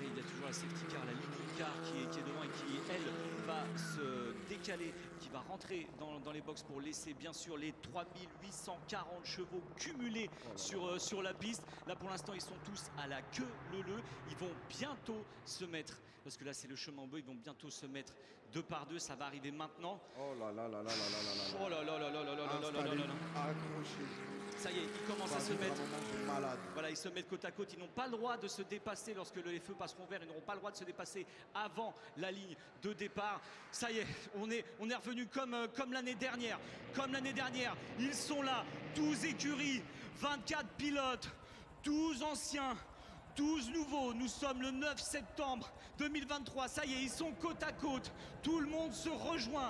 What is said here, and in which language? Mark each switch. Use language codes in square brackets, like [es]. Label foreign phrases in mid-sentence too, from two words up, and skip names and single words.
[fr] Il y a toujours la [en] safety car, [fr] la ligne car qui est devant et qui, elle, va se décaler, qui va rentrer dans les box pour laisser bien sûr les 3840 chevaux cumulés sur la piste. Là pour l'instant, ils sont tous à la queue leu-leu. Ils vont bientôt se mettre, parce que là c'est le chemin en bœuf, ils vont bientôt se mettre 2 par 2. Ça va arriver maintenant. Oh là là là là là là là. Oh là là là là là là là là là là là là. Accrochez-vous. Ça y est, ils commencent à se mettre. Un moment de malade. Voilà, ils se mettent côte à côte. Ils n'ont pas le droit de se dépasser lorsque les feux passeront vert. Ils n'auront pas le droit de se dépasser avant la ligne de départ. Ça y est, on est revenu comme l'année dernière. Comme l'année dernière, ils sont là. 12 écuries, 24 pilotes, 12 anciens, 12 nouveaux, nous sommes le 9 septembre 2023, ça y est, ils sont côte à côte, tout le monde se rejoint.